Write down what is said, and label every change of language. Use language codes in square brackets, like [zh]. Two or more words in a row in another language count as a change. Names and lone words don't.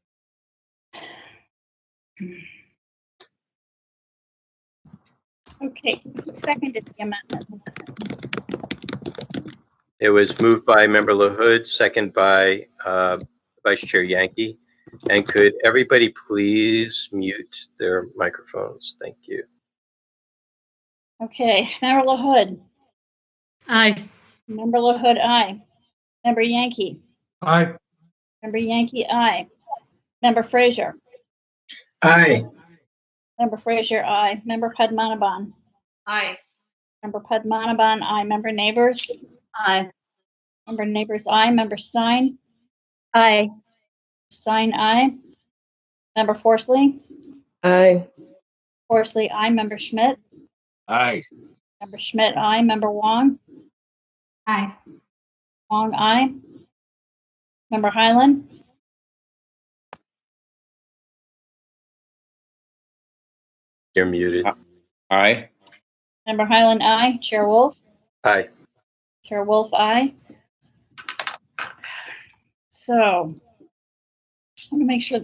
[en] Okay, who seconded the amendment? It was moved by Member LaHood, second by Vice Chair Yankee. And could everybody please mute their microphones? Thank you. Okay, Member LaHood. Aye. Member LaHood, aye. Member Yankee. Aye. Member Yankee, aye. Member Frazier. Aye. Member Frazier, aye. Member Padmanabhan. Aye. Member Padmanabhan, aye. Member Neighbors. Aye. Member Neighbors, aye. Member Stein. Aye. Stein, aye. Member Forsley. Aye. Forsley, aye. Member Schmidt. Aye. Member Schmidt, aye. Member Wong. Aye. Wong, aye. Member Highland. You're muted. Aye. Member Highland, aye. Chair Wolf. Aye. Chair Wolf, aye. So, I want to make sure.